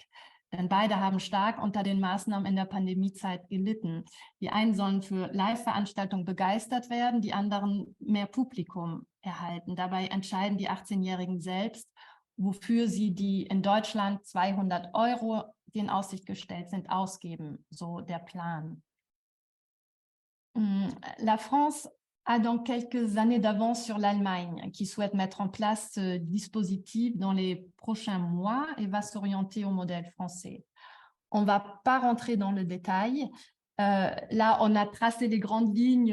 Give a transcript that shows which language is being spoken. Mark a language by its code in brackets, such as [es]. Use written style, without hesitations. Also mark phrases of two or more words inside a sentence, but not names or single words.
[de] Denn beide haben stark unter den Maßnahmen in der Pandemiezeit gelitten. Die einen sollen für Live-Veranstaltungen begeistert werden, die anderen mehr Publikum erhalten. Dabei entscheiden die 18-Jährigen selbst, wofür sie die in Deutschland 200 €, die in Aussicht gestellt sind, ausgeben, so der Plan. [fr] La France a donc quelques années d'avance sur l'Allemagne, qui souhaite mettre en place ce dispositif dans les prochains mois et va s'orienter au modèle français. On ne va pas rentrer dans le détail. Là, on a tracé les grandes lignes.